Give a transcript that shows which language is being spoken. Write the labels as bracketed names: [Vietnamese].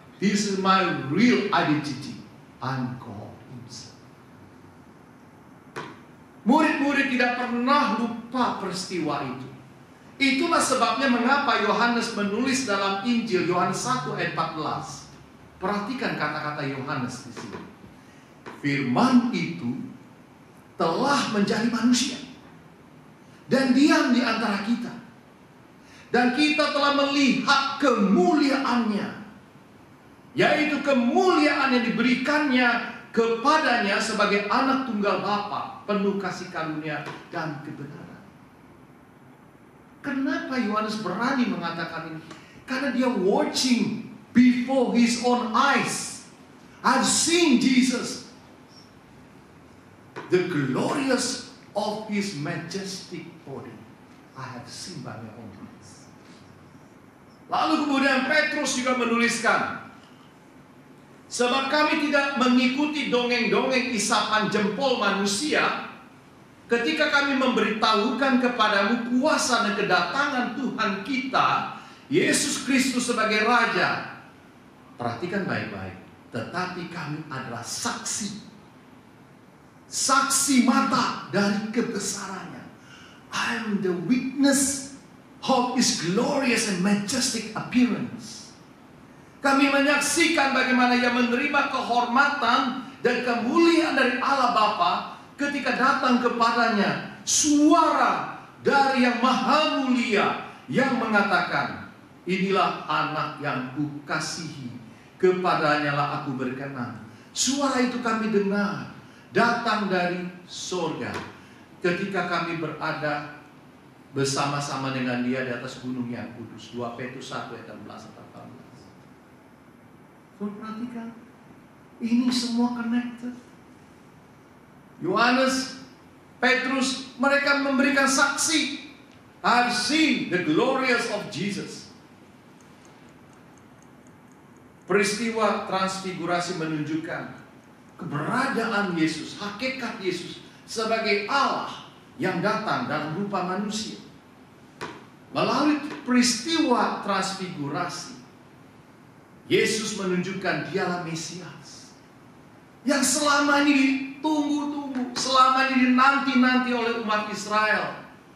[English] This is my real identity. I'm God Himself. [Indonesian] Murid-murid tidak pernah lupa peristiwa itu. Itulah sebabnya mengapa Yohanes menulis dalam Injil Yohanes 1 ayat 14. Perhatikan kata-kata Yohanes di sini. Firman itu telah menjadi manusia dan diam di antara kita. Dan kita telah melihat kemuliaannya, yaitu kemuliaan yang diberikannya kepadanya sebagai anak tunggal Bapa, penuh kasih karunia dan kebenaran. Kenapa Yohanes berani mengatakan ini? Karena dia [English] watching before his own eyes. I've seen Jesus, the glorious of his majestic body. I have seen by my own eyes. [Indonesian] Lalu kemudian Petrus juga menuliskan, sebab kami tidak mengikuti dongeng-dongeng isapan jempol manusia ketika kami memberitahukan kepadamu kuasa dan kedatangan Tuhan kita Yesus Kristus sebagai Raja. Perhatikan baik-baik. Tetapi kami adalah saksi mata dari kebesarannya. [English] I am the witness of His glorious and majestic appearance. [Indonesian] Kami menyaksikan bagaimana Ia menerima kehormatan dan kemuliaan dari Allah Bapa ketika datang kepadanya suara dari Yang Maha Mulia yang mengatakan, inilah anak yang kukasihi, kepadanya lah aku berkenan. Suara itu kami dengar datang dari surga ketika kami berada bersama-sama dengan Dia di atas gunung yang kudus. 2 Petrus 1 ayat 16-18. Perhatikan, ini semua connected. Yohanes, Petrus, mereka memberikan saksi. [English] I've seen the glorious of Jesus. [Indonesian] Peristiwa transfigurasi menunjukkan keberadaan Yesus, hakikat Yesus sebagai Allah yang datang dalam rupa manusia. Melalui peristiwa transfigurasi, Yesus menunjukkan Dialah Mesias yang selama ini ditunggu-tunggu, selama ini dinanti-nanti oleh umat Israel.